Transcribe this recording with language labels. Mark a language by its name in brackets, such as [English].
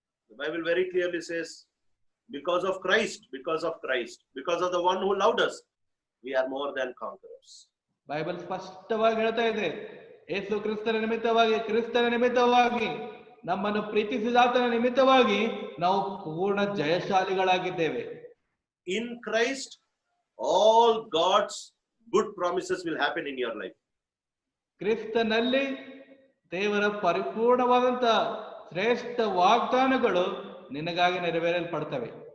[English] The Bible very clearly says, because of Christ, because of the one who loved us, we are more than conquerors. [Kannada] Bible ಸ್ಪಷ್ಟವಾಗಿ ಹೇಳ್ತಾ ಇದೆ, ಯೇಸು ಕ್ರಿಸ್ತನ ನಿಮಿತ್ತವಾಗಿ ನಮ್ಮನ್ನು ಪ್ರೀತಿಸಿದಾತನ ನಿಮಿತ್ತವಾಗಿ ನಾವು ಪೂರ್ಣ ಜಯಶಾಲಿಗಳಾಗಿದ್ದೇವೆ. [English] In Christ, all God's good promises will happen in your life. [Kannada] ಕ್ರಿಸ್ತನಲ್ಲಿ ದೇವರ ಪರಿಪೂರ್ಣವಾದಂತ ಶ್ರೇಷ್ಠ ವಾಗ್ದಾನಗಳು ನಿನಗಾಗಿ ನೆರವೇರಲ್ಪಡ್ತವೆ.